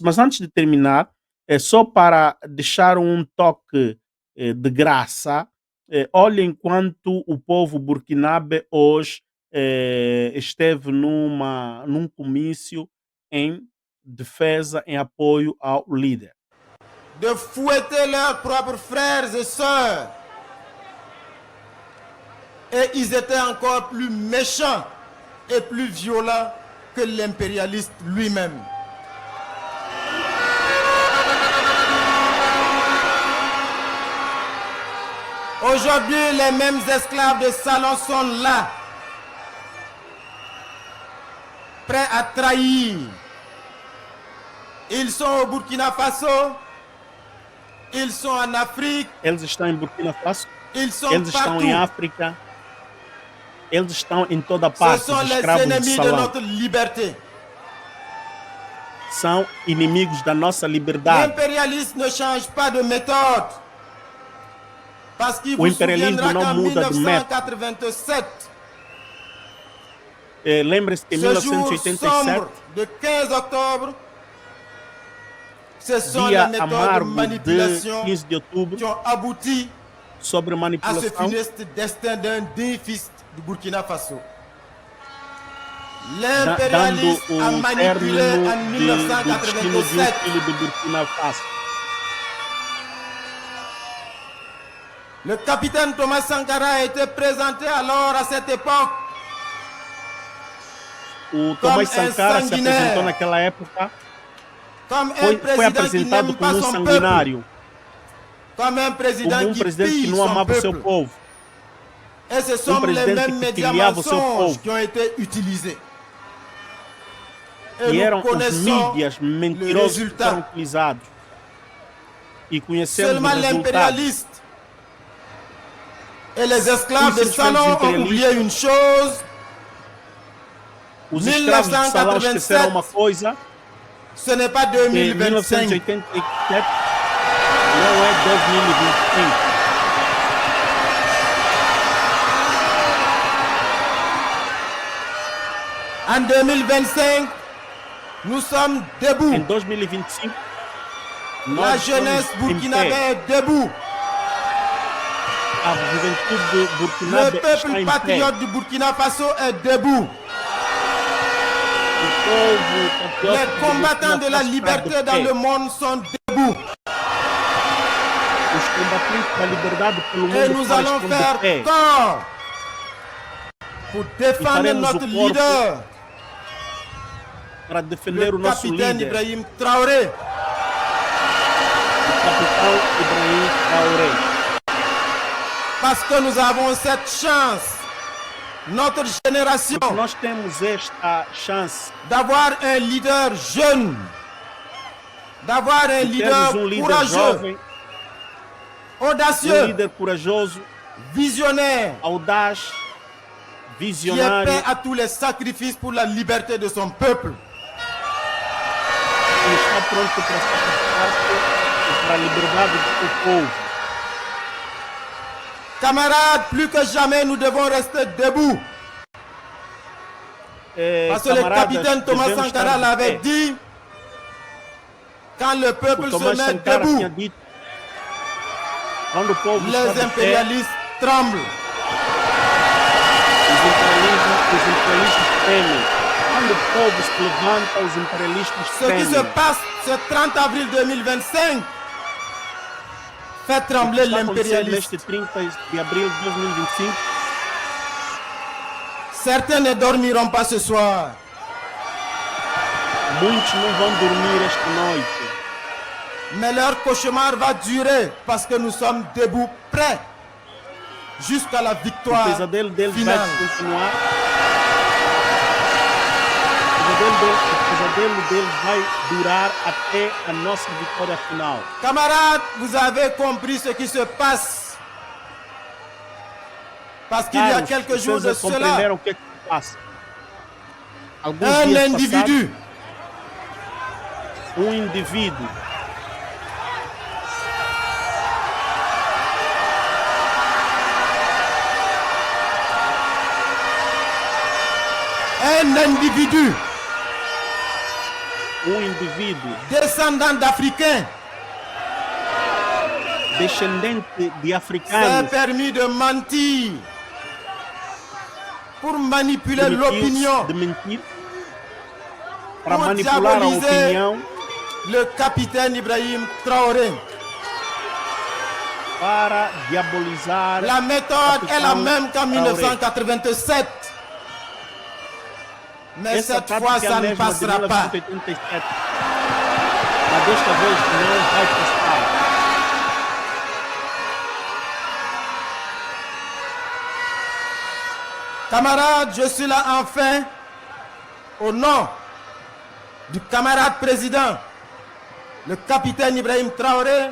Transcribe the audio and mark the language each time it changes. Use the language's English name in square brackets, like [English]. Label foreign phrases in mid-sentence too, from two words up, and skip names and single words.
[Portuguese] Mas antes de terminar, só para deixar um toque de graça, olhem quanto o povo burkinabe hoje esteve num comício em defesa, em apoio ao líder. [French] De fouetter leurs propres frères et sœurs. Et ils étaient encore plus méchants et plus violents que l'impérialiste lui-même. Aujourd'hui, les mêmes esclaves de salon sont là, prêts à trahir. Ils sont au Burkina Faso, ils sont en Afrique, [Portuguese] Eles estão em Burkina Faso, [French] ils sont [Portuguese] eles estão [French] partout. [Portuguese] em África, eles estão em toda [French] Ce [Portuguese] parte. [French] sont [Portuguese] Os [French] les [Portuguese] escravos de [French] ennemis de [Portuguese] salão [French] notre liberté. [Portuguese] são inimigos da nossa liberdade. [French] L'impérialisme ne change pas de méthode. Parce qu'il [Portuguese] O [French] vous [Portuguese] imperialismo [French] souviendra [Portuguese] não [French] qu'en [Portuguese] muda de método. [French] 1987, [Portuguese] Lembre-se que em [French] ce jour [Portuguese] 1987, [French] sombre de 15 octobre, ce sont les [Portuguese] dia [French] méthodes de [Portuguese] amargo de [French] manipulation [Portuguese] 15 de outubro, [French] qui ont abouti [Portuguese] sobre [French] à ce [Portuguese] manipulação, [French] funeste destin d'un digne fils du Burkina Faso. [Portuguese] dando [French] L'impérialisme a [Portuguese] o [French] manipulé [Portuguese] término [French] en [Portuguese] do destino de um [French] 1987 [Portuguese] filho do Burkina Faso. [French] Le capitaine Thomas Sankara a été présenté alors à cette époque [Portuguese] O Tomás Como é Sankara se sanguinário. apresentou naquela época, [French] comme un [Portuguese] foi [French] président qui [Portuguese] apresentado [French] n'aime pas [Portuguese] como um [French] son peuple, [Portuguese] sanguinário, [French] comme un [Portuguese] como [French] président [Portuguese] um [French] qui [Portuguese] presidente que [French] pille [Portuguese] não [French] son [Portuguese] amava o seu [French] peuple. [Portuguese] povo, [French] Et ce sont les [Portuguese] presidente [French] mêmes [Portuguese] que [French] médias [Portuguese] pilhava o seu [French] mensonges [Portuguese] povo. [French] qui ont été utilisés. Et [Portuguese] e [French] nous [Portuguese] eram os [French] connaissons [Portuguese] mídias [French] le [Portuguese] mentirosos que foram [French] résultat. [Portuguese] utilizados. E conhecemos o [French] Seulement [Portuguese] resultado. [French] l'impérialiste et les esclaves de [Portuguese] Os [French] salon ont [Portuguese] impérialistas. [French] oublié une chose, [Portuguese] Os escravos de salão [French] 1987, [Portuguese] esqueceram uma coisa, [French] ce n'est pas [Portuguese] que [French] 2025. [Portuguese] 1987 não é 2025. [French] En 2025, nous sommes debout. [Portuguese] Em 2025, [French] La [Portuguese] nós [French] jeunesse [Portuguese] estamos em [French] burkinabé [Portuguese] pé. [French] est debout. [Portuguese] A juventude [French] Le [Portuguese] burkinabé está [French] peuple [Portuguese] em pé. [French] patriote du Burkina Faso est debout. [Portuguese] O povo patriota [French] Les [Portuguese] do [French] combattants [Portuguese] Burkina [French] de la [Portuguese] Faso está [French] liberté [Portuguese] de [French] dans [Portuguese] pé. [French] le monde sont debout. [Portuguese] Os combatente da liberdade pelo [French] Et [Portuguese] mundo [French] nous [Portuguese] fora [French] allons [Portuguese] estão de [French] faire [Portuguese] pé. [French] corps pour défendre [Portuguese] faremos [French] notre [Portuguese] o corpo [French] leader, [Portuguese] para defender o [French] le [Portuguese] nosso [French] capitaine [Portuguese] líder, [French] Ibrahim Traoré. [Portuguese] o capitão Ibrahim Traoré. [French] Parce que nous avons cette chance, notre génération, [Portuguese] Porque nós temos esta chance [French] d'avoir un leader jeune, d'avoir un [Portuguese] de [French] leader [Portuguese] termos um líder [French] courageux, [Portuguese] jovem, [French] audacieux, [Portuguese] líder corajoso, [French] visionnaire, [Portuguese] audaz, [French] qui est [Portuguese] visionário, [French] prêt à tous les sacrifices pour la liberté de son peuple. [Portuguese] que está pronto para sacrificar-se para a liberdade do seu povo. [French] Camarades, plus que jamais, nous devons rester debout. Parce que le capitaine Thomas [Portuguese] devemos [French] Sankara [Portuguese] estar de [French] l'avait [Portuguese] pé. [French] dit, quand le [Portuguese] O [French] peuple se [Portuguese] Thomas [French] met [Portuguese] Sankara [French] debout, [Portuguese] tinha dito, quando o povo está [French] les [Portuguese] de pé, [French] impérialistes tremblent. [Portuguese] os imperialistas tremem. Quando o povo se levanta, os imperialistas [French] Ce qui se [Portuguese] tremem. [French] passe ce 30 avril 2025 fait [Portuguese] O que [French] trembler [Portuguese] está acontecendo [French] l'impérialiste. [Portuguese] neste 30 de abril de 2025, [French] Certains ne dormiront pas ce soir. [Portuguese] muitos não vão dormir esta noite. [French] Mais leur cauchemar va durer parce que nous sommes debout, prêts jusqu'à la [Portuguese] O [French] victoire [Portuguese] pesadelo deles vai [French] finale. [Portuguese] continuar. O pesadelo deles vai durar até a nossa vitória final. [French] Camarades, vous avez compris ce qui se passe. Parce qu'il y a [Portuguese] Caros, [French] quelques jours de [Portuguese] vocês [French] cela, [Portuguese] compreenderam o que é que se passa. Alguns [French] un [Portuguese] dias [French] individu [Portuguese] passados, indivíduo [French] descendant d'Africains [Portuguese] descendente de [French] s'est [Portuguese] africanos [French] permis de mentir pour manipuler [Portuguese] permitiu-se [French] l'opinion, [Portuguese] de mentir para [French] Pour [Portuguese] manipular a [French] diaboliser [Portuguese] opinião, [French] le capitaine Ibrahim Traoré. [Portuguese] para diabolizar. [French] La méthode est la [Portuguese] Capitaine [French] même qu'en [Portuguese] Traoré. [French] 1987. Mais [Portuguese] Essa [French] cette fois, [Portuguese] tática é a [French] ça ne [Portuguese] mesma de [French] passera pas. [Portuguese] 1987. Mas desta vez não vai passar. [French] Camarades, je suis là enfin au nom du camarade président, le capitaine Ibrahim Traoré,